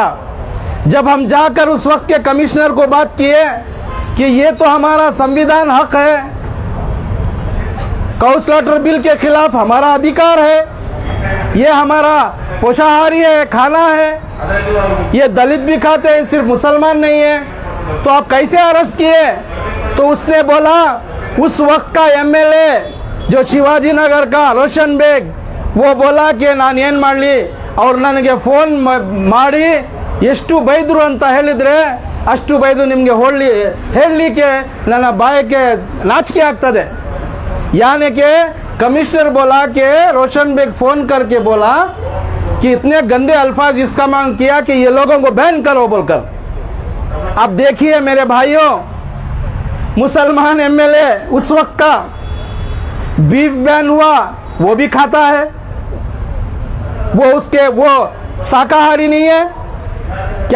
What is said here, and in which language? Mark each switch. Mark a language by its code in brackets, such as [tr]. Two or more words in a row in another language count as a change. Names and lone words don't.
[hi] जब हम जाकर उस वक्त के कमिश्नर को बात किए कि ये तो हमारा संविधान हक है, काउस्लॉटर बिल के खिलाफ हमारा अधिकार है, ये हमारा पोषाहारी है, खाना है, ये दलित भी खाते हैं, सिर्फ मुसलमान नहीं है, तो आप कैसे अरेस्ट किए? तो उसने बोला, उस वक्त का एमएलए जो शिवाजी नगर का रोशन बेग, वो बोला कि [kn] ನಾನು ಏನು ಮಾಡಲಿ, ಅವ್ರು ನನಗೆ ಫೋನ್ ಮಾಡಿ ಎಷ್ಟು ಬೈದ್ರು ಅಂತ ಹೇಳಿದ್ರೆ ಅಷ್ಟು ಬೈದು ನಿಮಗೆ ಹೇಳಲಿಕ್ಕೆ ನನ್ನ ಬಾಯಕ್ಕೆ ನಾಚಿಕೆ ಆಗ್ತದೆ। [hi] यानी कि कमिश्नर बोला कि रोशन बेग फोन करके बोला कि इतने गंदे अल्फाज इसका मांग किया कि ये लोगों को बैन करो बोलकर। अब देखिए मेरे भाइयों, मुसलमान एमएलए उस वक्त का बीफ बैन हुआ वो भी खाता है, वो शाकाहारी नहीं है क्या?